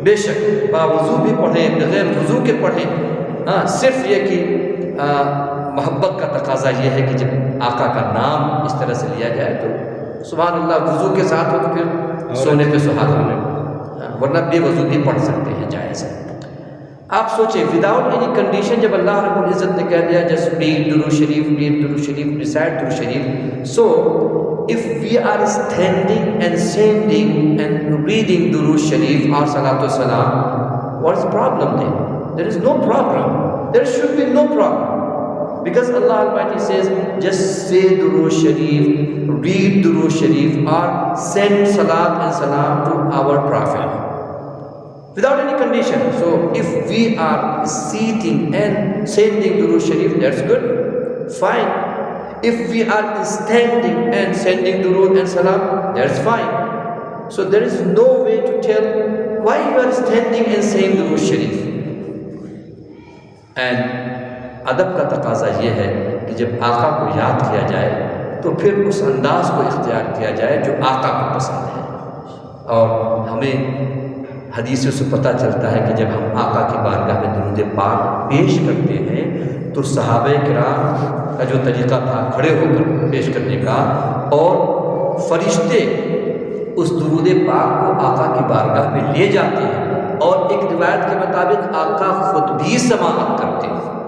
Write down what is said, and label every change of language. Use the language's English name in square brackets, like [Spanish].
[Urdu] بے شک باوضو بھی پڑھیں، بغیر وضو کے پڑھیں۔ صرف یہ کہ محبت کا تقاضا یہ ہے کہ جب آقا کا نام اس طرح سے لیا جائے تو سبحان اللہ، وضو کے ساتھ ہو تو پھر سونے پہ سہاگا میں، ورنہ بے وضو بھی پڑھ سکتے ہیں، جائز ہے۔ آپ سوچیں [English] without any condition [Urdu] جب اللہ رب العزت نے کہہ دیا [English] just read درود شریف، [Urdu] ریڈ درود شریف، ریسائٹ درود شریف. [English] So if we are standing and sending and reading درود شریف or صلاۃ والسلام, what is the problem then? There is no problem. There should be no problem. Because Allah Almighty says, just say Durood Sharif, read Durood Sharif, or send Salat and Salam to our Prophet. Without any condition. So if we are sitting and sending Durood Sharif, that's good, fine. If we are standing and sending Durood and Salam, that's fine. So there is no way to tell why you are standing and saying Durood Sharif. [Urdu] And ادب کا تقاضا یہ ہے کہ جب آقا کو یاد کیا جائے تو پھر اس انداز کو اختیار کیا جائے جو آقا کو پسند ہے. اور ہمیں حدیثوں سے پتہ چلتا ہے کہ جب ہم آقا کی بارگاہ میں درود پاک پیش کرتے ہیں تو صحابہ کرام کا جو طریقہ تھا کھڑے ہو کر پیش کرنے کا، اور فرشتے اس درود پاک کو آقا کی بارگاہ میں لے جاتے ہیں، اور ایک روایت کے مطابق آقا خود بھی سماعت کرتے ہیں.